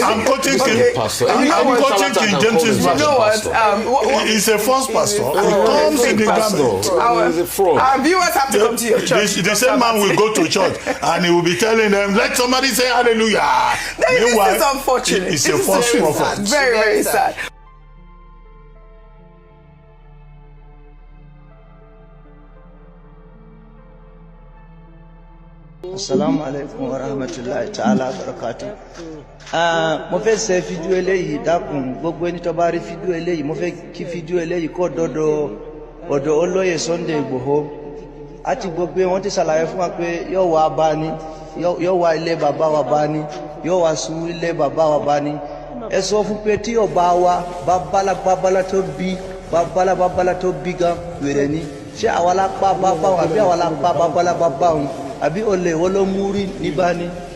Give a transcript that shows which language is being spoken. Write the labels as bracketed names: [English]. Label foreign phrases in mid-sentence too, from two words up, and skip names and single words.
[English] I'm quoting King James version. You know what? It's a false pastor. It comes in the garment. Our viewers have to come to your church. The same man will go to church and he will be telling them, let somebody say hallelujah. This is unfortunate. It's a false prophet. Very, very sad. [Arabic] السلام عليكم ورحمة الله تعالى وبركاته. [Yoruba] Mo fẹ́ ṣe fídíò eléyìí dákun gbogbo ẹni tó bá rí fídíò eléyìí mo fẹ́ kí fídíò eléyìí kó ọ̀dọ̀ olóyè Sunday Igboho àti gbogbo wọn ti ṣàlàyé fún wa pé yóò wá bá ní yóò wá ilé bàbá wa bá ní yóò wá sùn ilé bàbá wa bá ní ẹ sọ fún pé tí ọba wa babalá tó bí babalá tó bí gan wèrè ni ṣé àwa la pa bàbá wọn àbí àwa la pa babalá bàbá wọn àbí olè wọn ló mú rí níbà ni